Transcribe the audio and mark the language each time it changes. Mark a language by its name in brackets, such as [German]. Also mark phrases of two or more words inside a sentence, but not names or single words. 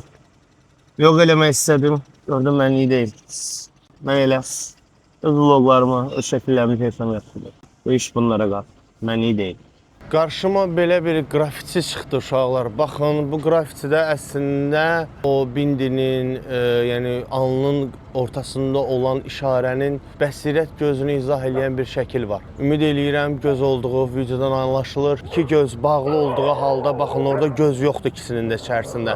[Azerbaijani] Yox eləmək istədim, gördüm mən iyi deyil. Mən elə öz vloglarımı, öz şəkillərimi tezdən yapdım. [Turkish] Bu iş bunlara kal. Ben iyi değil. [Azerbaijani] Qarşıma belə bir qrafiti çıxdı uşaqlar. Baxın, bu qrafitidə əslində o bindinin, yəni alnın ortasında olan işarənin bəsirət gözünü izah edən bir şəkil var. Ümid eləyirəm göz olduğu videodan anlaşılır. İki göz bağlı olduğu halda baxın orada göz yoxdur ikisinin də içərisində.